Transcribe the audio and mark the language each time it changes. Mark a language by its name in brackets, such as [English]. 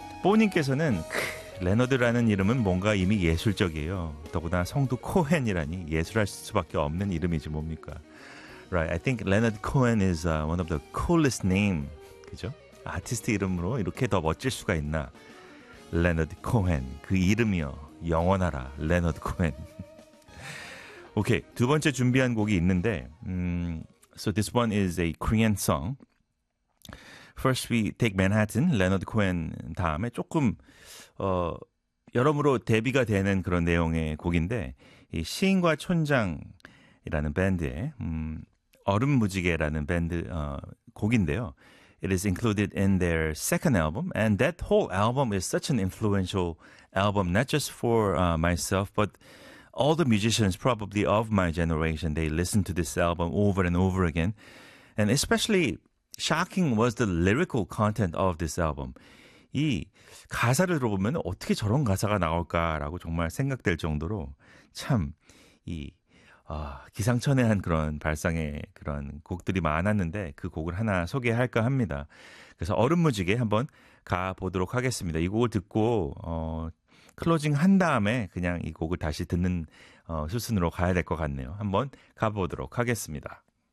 [Korean] 뽀님께서는 레너드라는 이름은 뭔가 이미 예술적이에요. 더구나 성도 코헨이라니 예술할 수밖에 없는 이름이지 뭡니까. [English] Right, I think Leonard Cohen is one of the coolest name, [Korean] 그죠? 아티스트 이름으로 이렇게 더 멋질 수가 있나? Leonard Cohen, 그 이름이요. 영원하라, Leonard Cohen. [English] Okay, [Korean] 두 번째 준비한 곡이 있는데, [English] so this one is a Korean song. [Korean] First we take Manhattan, Leonard Cohen 다음에 조금 여러모로 대비가 되는 그런 내용의 곡인데, 이 시인과 촌장이라는 밴드의 얼음무지개라는 밴드 곡인데요. [English] It is included in their second album, and that whole album is such an influential album, not just for myself, but all the musicians probably of my generation. They listen to this album over and over again, and especially shocking was the lyrical content of this album. [Korean] 이 가사를 들어보면 어떻게 저런 가사가 나올까라고 정말 생각될 정도로 참 이 기상천외한 그런 발상의 그런 곡들이 많았는데 그 곡을 하나 소개할까 합니다. 그래서 얼음무지개 한번 가보도록 하겠습니다. 이 곡을 듣고 클로징 한 다음에 그냥 이 곡을 다시 듣는 수순으로 가야 될 것 같네요. 한번 가보도록 하겠습니다.